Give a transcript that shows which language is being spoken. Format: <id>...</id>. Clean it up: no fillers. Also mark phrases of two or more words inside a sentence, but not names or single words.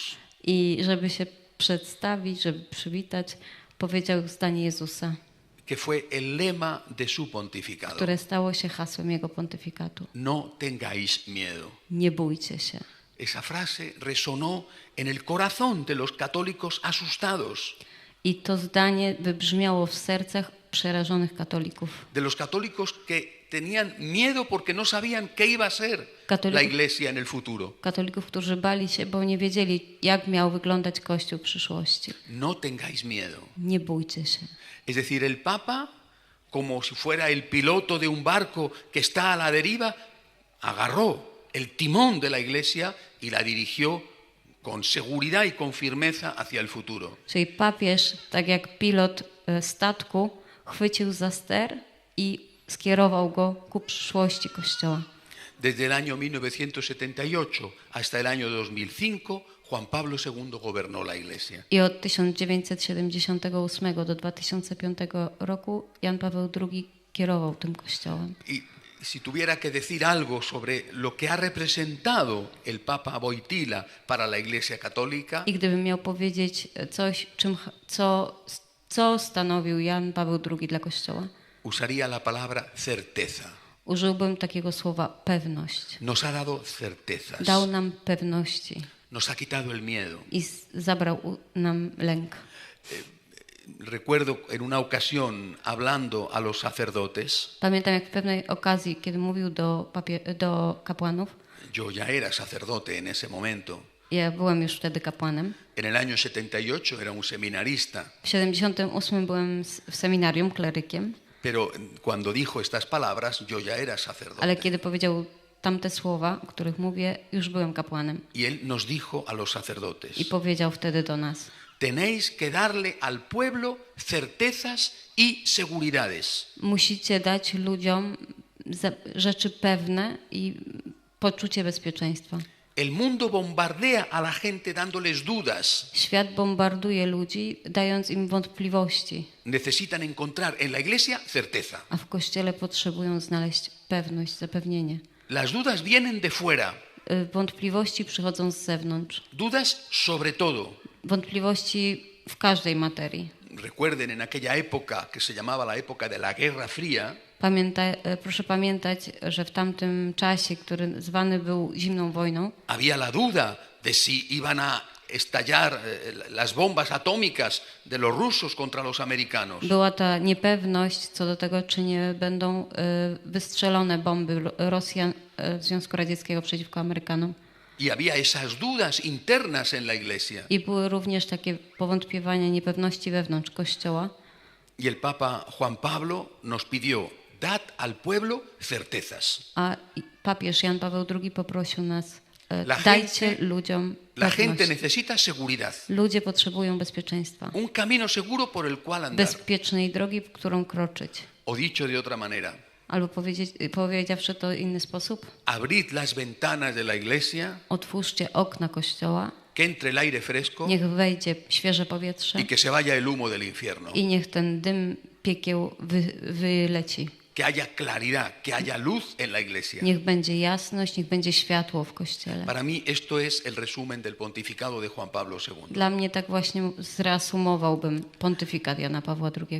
<pl>I żeby się przedstawić, żeby przywitać, powiedział zdanie Jezusa,</pl> <es>que fue el lema de su pontificado.</es> <pl>które stało się hasłem jego pontyfikatu.</pl> <es>No tengáis miedo.</es> <pl>Nie bójcie się.</pl> <es>Esa frase resonó en el corazón de los católicos asustados.</es> <pl>I to zdanie wybrzmiało w sercach przerażonych katolików.</pl> <es>De los católicos que tenían miedo porque no sabían qué iba a ser la iglesia en el futuro.</es> <pl>Katolików, którzy bali się, bo nie wiedzieli, jak miał wyglądać Kościół w przyszłości.</pl> <es>No tengáis miedo.</es> <pl>Nie bójcie się.</pl> <es>Es decir, el Papa, como si fuera el piloto de un barco que está a la deriva, agarró el timón de la iglesia y la dirigió con seguridad y con firmeza hacia el futuro.</es> <pl>Czyli papież, tak jak pilot statku, chwycił za ster i skierował go ku przyszłości Kościoła.</pl> <es>Desde el año 1978 hasta el año 2005, Juan Pablo II gobernó la Iglesia.</es> <pl>I od 1978 do 2005 roku Jan Paweł II kierował tym Kościołem.</pl> <es>Y si tuviera que decir algo sobre lo que ha representado el Papa Wojtyła para la Iglesia Católica,</es> <pl>I gdybym miał powiedzieć coś, co stanowił Jan Paweł II dla Kościoła,</pl> <es>usaría la palabra certeza.</es> <pl>Użyłbym takiego słowa pewność.</pl> <es>Nos ha dado certezas.</es> <pl>Dał nam pewności</pl> <es>Nos ha quitado el miedo.</es> <pl>i zabrał nam lęk.</pl> <es>Recuerdo en una ocasión hablando a los sacerdotes,</es> <pl>Pamiętam, jak w pewnej okazji, kiedy mówił do kapłanów,</pl> <es>yo ya era sacerdote en ese momento.</es> <pl>ja byłem już wtedy kapłanem.</pl> <es>En el año 78 era un seminarista,</es> <pl>W 78 byłem w seminarium klerykiem,</pl> <es>pero cuando dijo estas palabras yo ya era sacerdote.</es> <pl>ale kiedy powiedział tamte słowa, o których mówię, już byłem kapłanem.</pl> <es>Y él nos dijo a los sacerdotes:</es> <pl>I powiedział wtedy do nas:</pl> <es>tenéis que darle al pueblo certezas y seguridades.</es> <pl>musicie dać ludziom rzeczy pewne i poczucie bezpieczeństwa.</pl> <es>El mundo bombardea a la gente dándoles dudas.</es> <pl>Świat bombarduje ludzi, dając im wątpliwości,</pl> <es>Necesitan encontrar en la iglesia certeza.</es> <pl>a w Kościele potrzebują znaleźć pewność, zapewnienie.</pl> <es>Las dudas vienen de fuera,</es> <pl>Wątpliwości przychodzą z zewnątrz.</pl> <es>dudas sobre todo.</es> <pl>Wątpliwości w każdej materii.</pl> <es>Recuerden en aquella época que se llamaba la época de la Guerra Fría,</es> <pl>Proszę pamiętać, że w tamtym czasie, który zwany był zimną wojną,</pl> <es>había la duda de si iban a estallar las bombas atómicas de los rusos contra los americanos.</es> <pl>była ta niepewność co do tego, czy nie będą wystrzelone bomby Rosjan Związku Radzieckiego przeciwko Amerykanom.</pl> <es>Y había esas dudas internas en la iglesia.</es> <pl>I były również takie powątpiewania, niepewności wewnątrz Kościoła.</pl> <es>Y el Papa Juan Pablo nos pidió: dad al pueblo certezas.</es> <pl>A papież Jan Paweł II poprosił nas,</pl> <es>La</es> <pl>dajcie</pl> <es>gente-</es> <pl>ludziom</pl> <es>La gente</es> <pl>pewność.</pl> <es>necesita seguridad,</es> <pl>Ludzie potrzebują bezpieczeństwa.</pl> <es>un camino seguro por el cual andar.</es> <pl>Bezpiecznej drogi, w którą kroczyć.</pl> <es>O dicho de otra manera,</es> <pl>Albo powiedziawszy to w inny sposób,</pl> <es>abrid las ventanas de la iglesia,</es> <pl>otwórzcie okna Kościoła,</pl> <es>que entre el aire fresco</es> <pl>niech wejdzie świeże powietrze</pl> <es>y que se vaya el humo del infierno.</es> <pl>i niech ten dym piekieł wyleci.</pl> <es>Que haya claridad, que haya luz en la iglesia.</es> <pl>Niech będzie jasność, niech będzie światło w Kościele.</pl> <es>Para mí esto es el resumen del pontificado de Juan Pablo II.</es> <pl>Dla mnie tak właśnie zreasumowałbym pontyfikat Jana Pawła II.</pl>